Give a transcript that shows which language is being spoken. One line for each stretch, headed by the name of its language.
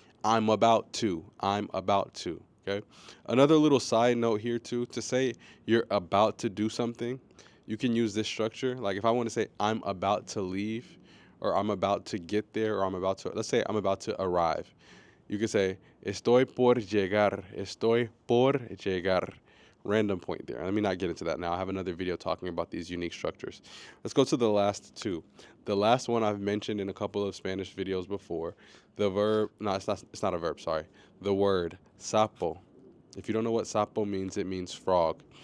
English: I'm about to. I'm about to. Okay. Another little side note here too, to say you're about to do something, you can use this structure. Like if I want to say I'm about to leave, or I'm about to get there, or let's say I'm about to arrive. You could say
Spanish: estoy por llegar. Estoy por llegar.
English: Random point there. Let me not get into that now. I have another video talking about these unique structures. Let's go to the last two. The last one I've mentioned in a couple of Spanish videos before. The verb, no, it's not a verb, sorry. The word sappo. If you don't know what sappo means, it means frog.